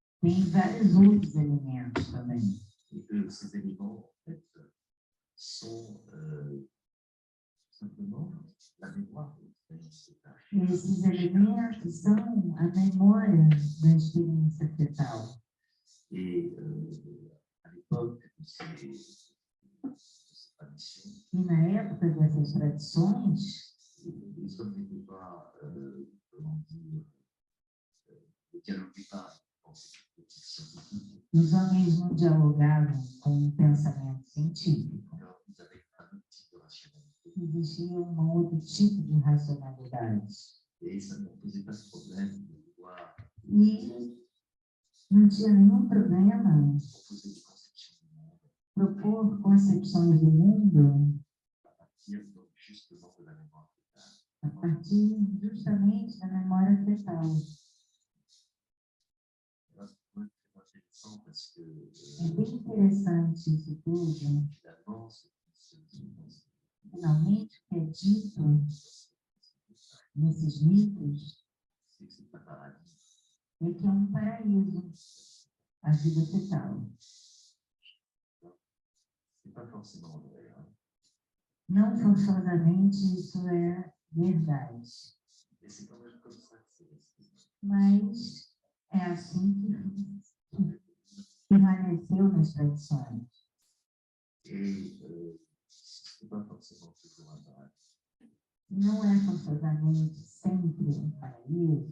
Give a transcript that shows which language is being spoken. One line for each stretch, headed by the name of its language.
Portuguese: tem vários outros elementos também.
French: Et que ces éléments, en fait, sont simplement la mémoire de l'expérience fétale.
Portuguese: Esses elementos são a memória da experiência fetal.
French: Et à l'époque de ces traditions,
Portuguese: E na época dessas tradições,
French: les hommes n'étaient pas, comment dire, ne dialoguaient pas dans ces critiques scientifiques.
Portuguese: os homens não dialogavam com o pensamento científico.
French: Alors, ils avaient un autre type de rationalité.
Portuguese: Existia um outro tipo de racionalidade.
French: Et ça ne posait pas de problème de pouvoir
Portuguese: E não tinha nenhum problema
French: proposer des conceptions du monde
Portuguese: propor concepções do mundo
French: à partir donc, justement de la mémoire fétale.
Portuguese: a partir justamente da memória fetal.
French: Là, c'est très intéressant parce que
Portuguese: É bem interessante isso tudo.
French: finalement, ce qui se dit dans ces
Portuguese: Finalmente, o que é dito nesses mitos
French: c'est que c'est un paradis.
Portuguese: é que é um paraíso, a vida fetal.
French: C'est pas forcément vrai. Hein.
Portuguese: Não forçosamente isso é verdade,
French: Et c'est quand même comme ça que c'est resté.
Portuguese: mas é assim que permaneceu nas tradições.
French: Et c'est pas forcément toujours un paradis.
Portuguese: Não é forçosamente sempre um paraíso,